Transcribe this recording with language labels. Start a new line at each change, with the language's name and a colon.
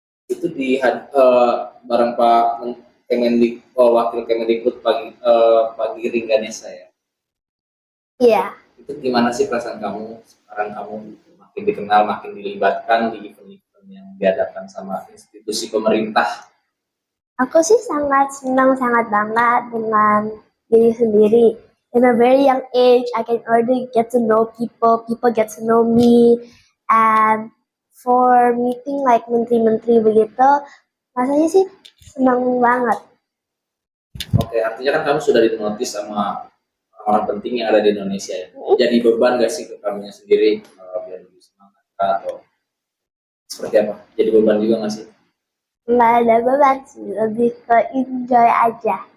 Indonesian: Itu bareng Pak Wakil Kemendikbud pagi Ringganesa ya. Iya. Itu gimana sih perasaan kamu sekarang, kamu makin dikenal, makin dilibatkan di event-event yang diadakan sama institusi pemerintah? Aku sih sangat senang, sangat bangga dengan diri sendiri.
English: In a very young age, I can already get to know people, people get to know me, and for meeting like
Indonesian: menteri-menteri begitu, rasanya sih senang banget. Oke, artinya kan kamu sudah dinotis sama orang-orang penting yang ada di Indonesia ya. Jadi beban gak sih ke kamunya sendiri biar lebih semangat atau seperti apa? Jadi beban juga gak sih? Nggak ada beban sih, lebih ke enjoy aja.